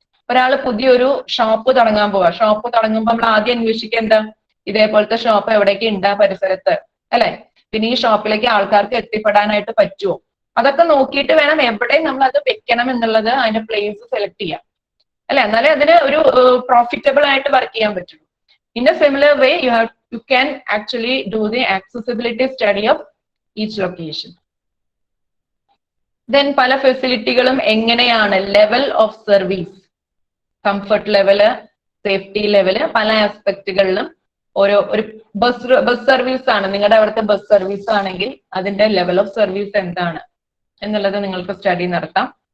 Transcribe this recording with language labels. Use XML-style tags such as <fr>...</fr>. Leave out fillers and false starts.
<ml>ഒരാൾ പുതിയൊരു ഷോപ്പ് തുടങ്ങാൻ പോവാ, ഷോപ്പ് തുടങ്ങുമ്പോൾ നമ്മൾ ആദ്യം അന്വേഷിക്കുക എന്താ, ഇതേപോലത്തെ ഷോപ്പ് എവിടേക്ക് ഉണ്ടാ പരിസരത്ത്, അല്ലെ? പിന്നെ ഈ ഷോപ്പിലേക്ക് ആൾക്കാർക്ക് എത്തിപ്പെടാനായിട്ട് പറ്റുമോ? അതൊക്കെ നോക്കിയിട്ട് വേണം എവിടെ നമ്മൾ അത് വെക്കണം എന്നുള്ളത്, അതിന്റെ പ്ലേസ് സെലക്ട് ചെയ്യാം, അല്ലെ? എന്നാലേ അതിന് ഒരു പ്രോഫിറ്റബിൾ ആയിട്ട് വർക്ക് ചെയ്യാൻ പറ്റുള്ളൂ.</ml> <en>In a similar way you can actually do the accessibility study of each location.</en> <ml>Then പല ഫെസിലിറ്റികളും എങ്ങനെയാണ് level of service, comfort level, safety level, പല ആസ്പെക്റ്റുകളിലും ഒരു ബസ് സർവീസ് ആണ്, നിങ്ങളുടെ അവിടുത്തെ ബസ് സർവീസ് ആണെങ്കിൽ അതിന്റെ ലെവൽ ഓഫ് സർവീസ് എന്താണ് എന്നുള്ളത് നിങ്ങൾക്ക് സ്റ്റഡി നടത്താം.</ml>